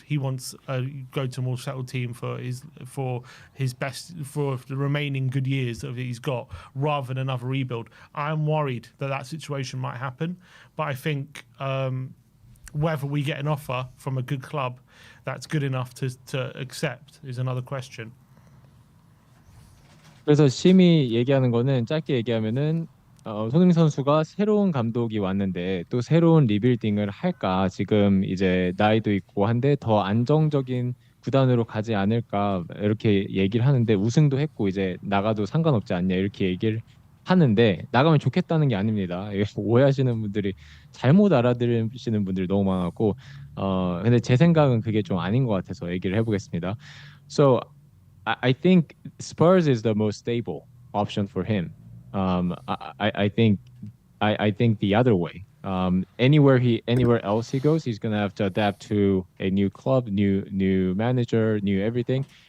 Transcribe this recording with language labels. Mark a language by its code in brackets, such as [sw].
[en] He wants to go to a more settled team for the remaining good years that he's got, rather than another rebuild. I'm worried that situation might happen, but I think whether we get an offer from a good club that's good enough to accept is another question. [ko] 그래서 심이 얘기하는 거는 짧게 얘기하면은 손흥민 선수가 새로운 감독이 왔는데 또 새로운 리빌딩을 할까? 지금 이제 나이도 있고 한데 더 안정적인 구단으로 가지 않을까? 이렇게 얘기를 하는데 우승도 했고 이제 나가도 상관없지 않냐 이렇게 얘기를 하는데 나가면 좋겠다는 게 아닙니다. 이거 오해하시는 분들이 잘못 알아들으시는 분들이 너무 많았고 근데 제 생각은 그게 좀 아닌 것 같아서 얘기를 해보겠습니다. [en] So I think Spurs is the most stable option for him. I think I think the other way. Anywhere else he goes, he's gonna have to adapt to a new club, new manager, new everything.